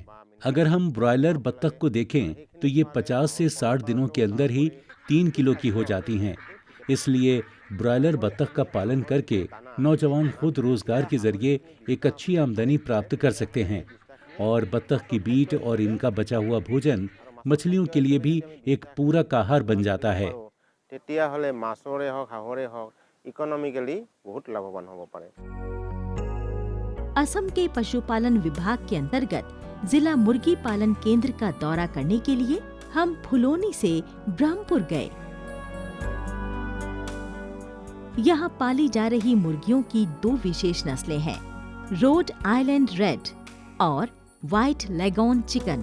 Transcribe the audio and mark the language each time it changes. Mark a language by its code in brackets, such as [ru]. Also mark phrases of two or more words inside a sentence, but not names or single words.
[hi] अगर हम ब्रॉयलर बत्तख को देखें तो ये 50 से 60 दिनों के अंदर ही 3 किलो की हो जाती हैं। इसलिए ब्रॉयलर बत्तख का पालन करके नौजवान खुद रोजगार के जरिए एक अच्छी आमदनी प्राप्त कर सकते हैं और बत्तख की बीट और इनका बचा हुआ भोजन मछलियों के लिए भी एक पूरक आहार बन जाता है। [as] তেতিয়া হলে মাছৰে হওক হাঁহৰে হওক ইকোনমিক্যালি বহুত লাভৱান হ'ব পাৰে। [hi] असम के पशुपालन विभाग के अंतर्गत जिला मुर्गी पालन केंद्र का दौरा करने के लिए हम फुलोनी से ब्रह्मपुर गए। यहाँ पाली जा रही मुर्गियों की 2 विशेष नस्लें हैं, रोड आइलैंड रेड और व्हाइट लेगॉन चिकन।